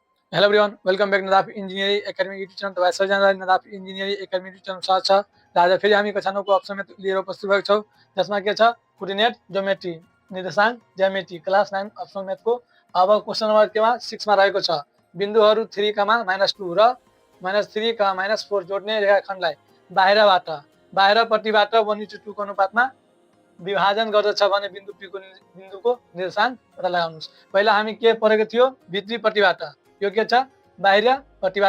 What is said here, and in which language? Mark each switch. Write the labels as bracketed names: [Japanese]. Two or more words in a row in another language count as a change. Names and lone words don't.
[English] hello everyone, welcome back Nadaf Engineering Academy YouTube channel. [Nepali] तो सबजना नदाफ इंजिनियरिंग एकेडमी यूट्यूब चैनल साथ छ आज फेरि हामी कक्षाको अप्सन में लिएर उपस्थित भएको छौँ, जसमा के छ [English] coordinate geometry [Nepali] निर्देशांक ज्यामिति [English] class 9 optional math [Nepali] को। अब [English] question number [Nepali] केमा 6 मा रहेको छ बिन्दुहरू 3, -2 र -3, -4 जोड्ने रेखाखण्डलाई बाहिरपट्टिबाट 1:2 को अनुपातमा विभाजन गर्दछ भने बिन्दुको निर्देशांक पत्ता लगाउनुस्। पहिला हामी के पढेको थियो भित्रीपट्टिबाट, यो के छ बाहिरपट्टिबाट।